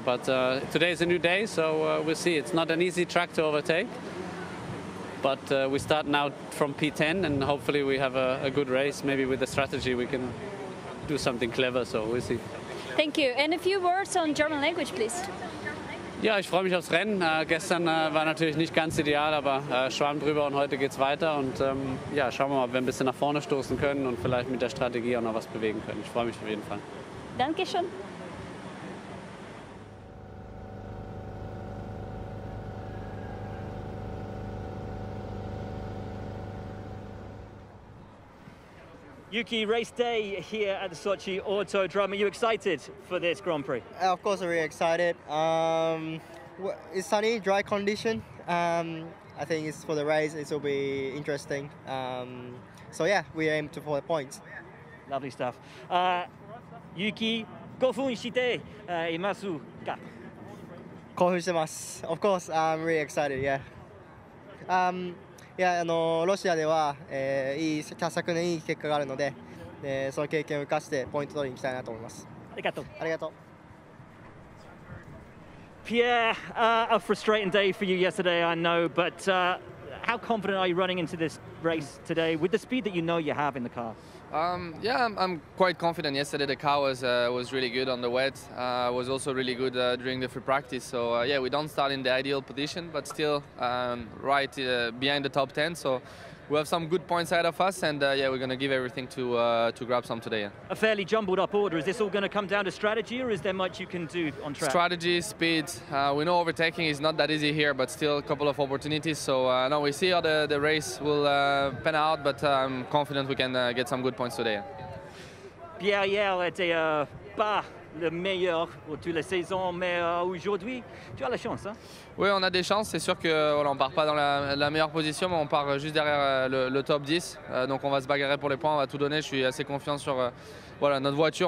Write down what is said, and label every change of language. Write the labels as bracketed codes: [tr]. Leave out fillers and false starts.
[en] But today is a new day, so we'll see. It's not an easy track to overtake. But we start now from P10 and hopefully we have a good race. Maybe with the strategy we can do something clever, so we'll see. Thank you. And a few words on German language, please. [de] Ja, ich freue mich aufs Rennen. Gestern war natürlich nicht ganz ideal, aber Schwamm drüber und heute geht's weiter. Und ja, schauen wir mal, ob wir ein bisschen nach vorne stoßen können und vielleicht mit der Strategie auch noch was bewegen können. Ich freue mich auf jeden Fall. Dankeschön. [en] Yuki, race day here at the Sochi Autodrome. Are you excited for this Grand Prix? Of course, we're excited. It's sunny, dry condition. I think it's for the race. It will be interesting. So yeah, we aim for the points. Lovely stuff. [ja] Yuki, 興奮していますか? 興奮してます。 [en] Of course, I'm really excited. Yeah. [ja] いやロシアでは、昨年いい結果があるので、その経験を生かしてポイント取りに行きたいなと思います。ありがとう。ありがとう。 [en] Pierre, a frustrating day for you yesterday, I know, but how confident are you running into this race today with the speed that you know you have in the car? Yeah, I'm quite confident. Yesterday the car was really good on the wet. Was also really good during the free practice. So yeah, we don't start in the ideal position, but still right behind the top 10. So we have some good points ahead of us, and yeah, we're going to give everything to grab some today. Yeah. A fairly jumbled up order. Is this all going to come down to strategy, or is there much you can do on track? Strategy, speed. We know overtaking is not that easy here, but still a couple of opportunities. So no, we see how the race will pan out, but I'm confident we can get some good points today. [fr] Pierre hier était pas le meilleur pour toutes les saisons, mais aujourd'hui, tu as la chance. Hein? Oui, on a des chances. C'est sûr que voilà, on part pas dans la meilleure position, mais on part juste derrière le top 10. Donc on va se bagarrer pour les points, on va tout donner. Je suis assez confiant sur voilà, notre voiture.